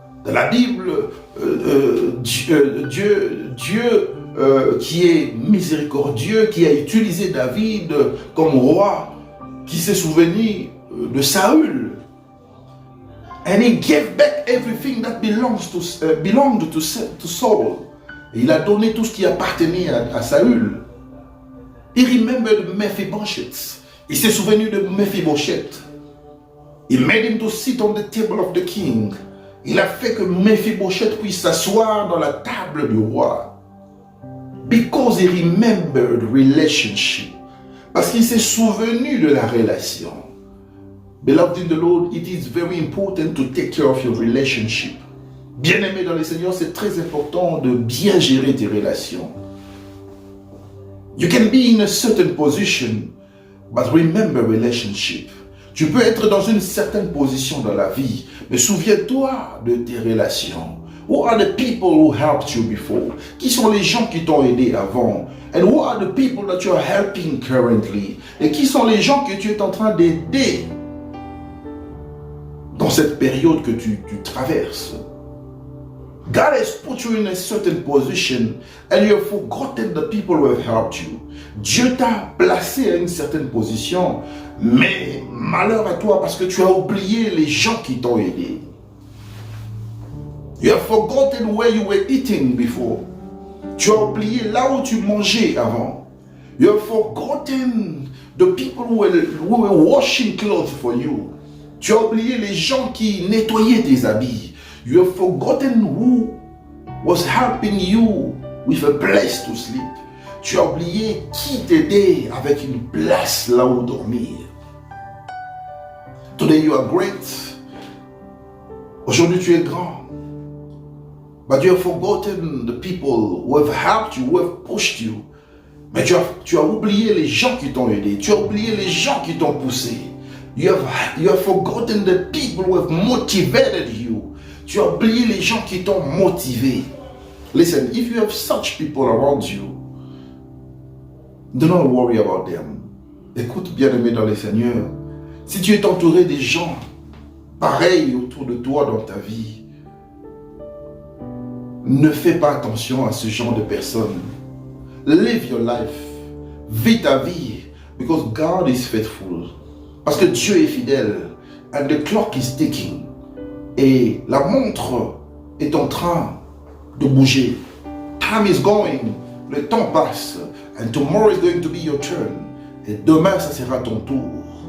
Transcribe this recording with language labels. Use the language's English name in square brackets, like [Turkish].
[French] Dans la Bible, Dieu qui est miséricordieux, qui a utilisé David comme roi, qui s'est souvenu de Saül. [English] And he gave back everything that belonged to Saul. [French] Et il a donné tout ce qui appartenait à Saül. [English] He remembered Mephibosheth. [French] Il s'est souvenu de Mephibosheth. [English] He made him to sit on the table of the king. [French] Il a fait que Mephibosheth puisse s'asseoir dans la table du roi. [English] Because he remembered relationship. [French] Parce qu'il s'est souvenu de la relation. [English] Beloved in the Lord, it is very important to take care of your relationship. [French] Bien-aimé dans le Seigneur, c'est très important de bien gérer tes relations. [English] You can be in a certain position, but remember relationship. [French] Tu peux être dans une certaine position dans la vie, mais souviens-toi de tes relations. [English] Who are the people who helped you before? [French] Qui sont les gens qui t'ont aidé avant? [English] And who are the people that you are helping currently? [French] Et qui sont les gens que tu es en train d'aider dans cette période que tu traverses? [English] God has put you in a certain position and you have forgotten the people who have helped you. [French] Dieu t'a placé à une certaine position, mais malheur à toi parce que tu as oublié les gens qui t'ont aidé. [English] You have forgotten where you were eating before. [French] Tu as oublié là où tu mangeais avant. [English] You have forgotten the people who were washing clothes for you. [French] Tu as oublié les gens qui nettoyaient tes habits. [English] You have forgotten who was helping you with a place to sleep. [French] Tu as oublié qui t'aidait avec une place là où dormir. [English] Today you are great. [French] Aujourd'hui tu es grand. [English] But you have forgotten the people who have helped you, who have pushed you. [French] Mais tu as oublié les gens qui t'ont aidé. Tu as oublié les gens qui t'ont poussé. [English] You have forgotten the people who have motivated you. [French] Tu as oublié les gens qui t'ont motivé. [English] Listen, if you have such people around you, do not worry about them. [French] Écoute, bien-aimé dans le Seigneur, si tu es entouré des gens pareils autour de toi dans ta vie, ne fais pas attention à ce genre de personnes. [English] Live your life. [French] Vis ta vie. [English] Because God is faithful. [French] Parce que Dieu est fidèle. [English] And the clock is ticking. [French] Et la montre est en train de bouger. [English] Time is going. [French] Le temps passe. [English] And tomorrow is going to be your turn. [French] Et demain, ça sera ton tour.